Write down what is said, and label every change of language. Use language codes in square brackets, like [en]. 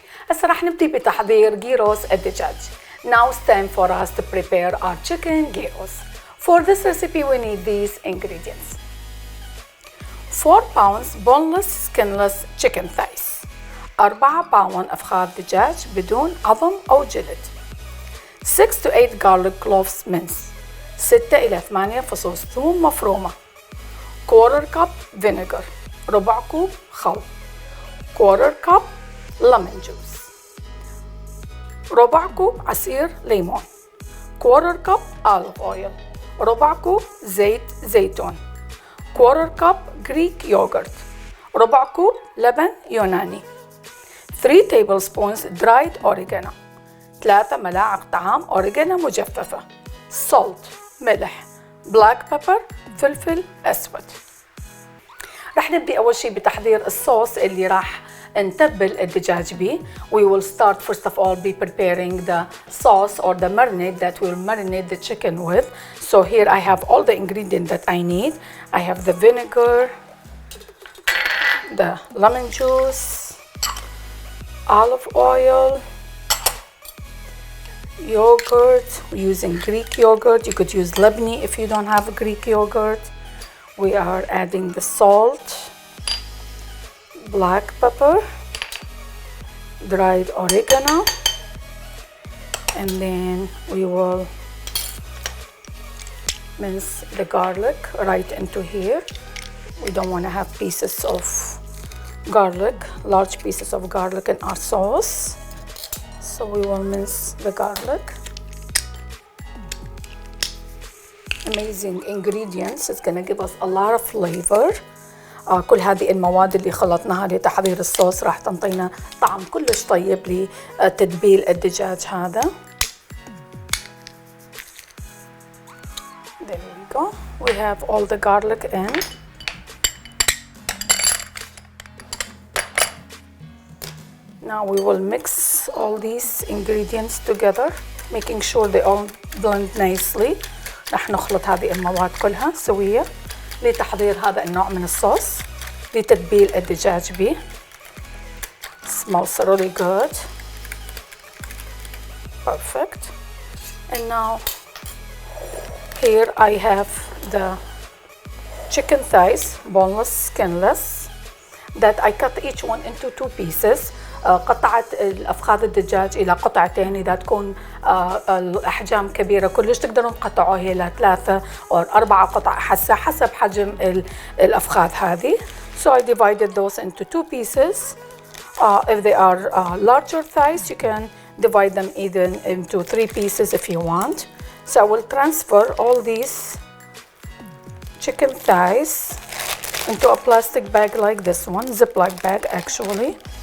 [ar] هسه راح نبدي بتحضير gyros الدجاج. [en] Now it's time for us to prepare our chicken gyros. For this recipe we need these ingredients. 4 pounds boneless skinless chicken thighs. [ar] 4 باوند أفخاذ دجاج بدون عظم أو جلد. [en] 6 to 8 garlic cloves minced. [ar] 6 إلى 8 فصوص ثوم مفرومة. [en] 1/4 cup vinegar. [ar] ربع كوب خل. [en] 1/4 cup lemon juice. [ar] ربع كوب عصير ليمون. [en] 1/4 cup olive oil. [ar] ربع كوب زيت زيتون. [en] 1/4 cup Greek yogurt. [ar] ربع كوب لبن يوناني. [en] 3 tablespoons dried oregano. [ar] 3 ملاعق طعام اوريكانا مجففة. salt ملح. black pepper فلفل أسود. رح نبدأ أول شيء بتحضير الصوص اللي راح نتبل الدجاج به. [en] We will start first of all be preparing the sauce or the marinade that will marinate the chicken with. So here I have all the ingredients that I need. I have the vinegar, the lemon juice, olive oil, yogurt. We're using Greek yogurt. You could use Lebanese if you don't have a Greek yogurt. We are adding the salt, black pepper, dried oregano, and then we will mince the garlic right into here. We don't want to have pieces of garlic, large pieces of garlic in our sauce. So we will mince the garlic. Amazing ingredients. It's gonna give us a lot of flavor. [ar] كل هذه المواد اللي خلطناها لتحضير الصوص راح تنطينا طعم كلش طيب لتتبيل الدجاج هذا. [en] There we go. We have all the garlic in. Now we will mix all these ingredients together, making sure they all blend nicely. [ar] رح نخلط هذه المواد كلها سوية لتحضير هذا النوع من الصوص لتتبيل الدجاج به. [en] Smells really good. Perfect. And now here I have the chicken thighs, boneless, skinless, that I cut each one into 2 pieces. [ar] قطعت الأفخاذ الدجاج إلى قطعتين. إذا تكون الأحجام كبيرة كلش تقدرون تقطعوها إلى 3 أو 4 قطع حسب حجم الأفخاذ هذه. [en] So I divided those into 2 pieces. If they are larger thighs, you can divide them even into 3 pieces if you want. So I will transfer all these chicken thighs into a plastic bag like this one, Ziploc bag actually.